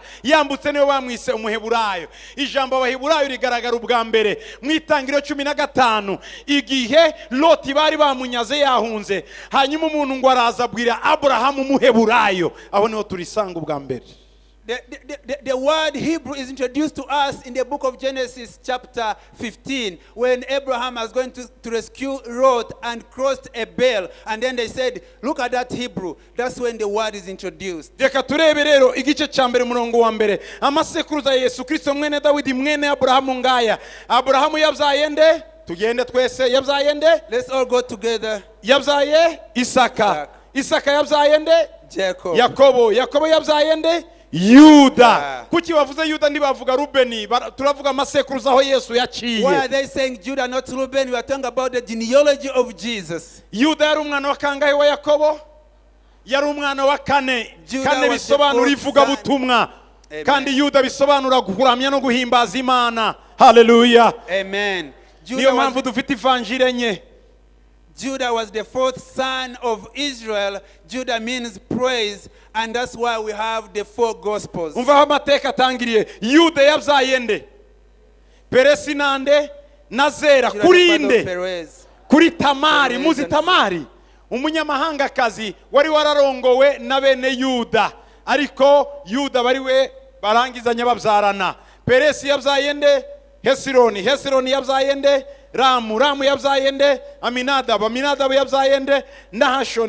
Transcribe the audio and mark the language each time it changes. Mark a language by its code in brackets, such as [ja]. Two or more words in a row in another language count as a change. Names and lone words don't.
[rw] yambutse niwe bamwise umuheburayo. ijambo abaheburayo rigaragara ubwa mbere mu Itangiriro 15, igihe Loti bari bamunyaze yahunze, hanyuma umuntu ngo araza abwira aburahamu umuheburayo. aho niho turisanga ubwa mbere. [en] The word Hebrew is introduced to us in the book of Genesis chapter 15 when Abraham was going to rescue Lot and crossed a bale, and then they said, look at that Hebrew. That's when the word is introduced. [rw] reka turebe rero igice cya mbere murongo wa mbere. amasekuruza ya Yesu Kristo mwene Dawidi mwene Aburahamu ngaya. Aburahamu yabyaye nde? tugende twese. yabyaye nde? [en] Let's all go together. [rw] yabyaye Isaka. Isaka yabyaye nde? [en] Jacob. [rw] Yakobo. Yakobo yabyaye nde? Yuda. kuki bavuze Yuda ntibavuga Rubeni? turavuga amasekuruza aho Yesu yaciye. [en] Why are they saying Judah, not Reuben? We are talking about the genealogy of Jesus. [rw] Yuda yari umwana wa kangahe wa Yakobo? yari umwana wa kane. kane bisobanura ivugabutumwa, kandi Yuda bisobanura kuramya no guhimbaza Imana. Haleluya. Amen. niyo mpamvu dufite ivanjiri enye. [en] Judah was the fourth son of Israel. Judah means praise, and that's why we have the four gospels. [rw] umva aho amateka atangiriye. Yuda yabyaye nde? Peresi nande na Zera. [en] Judah, [rw] kuri [en] the father of [rw] nde? Perez. kuri Tamari. Perez muzi [en] and [rw] Tamari? umunyamahangakazi wari wararongowe na bene Yuda, ariko Yuda bari we barangizanya babyarana. Peresi yabyaye nde? Hesironi. Hesironi yabyaye nde? Ramu. Ramu yabyaye nde? Aminadabu. Aminadabu yabyaye nde? Nahashoni.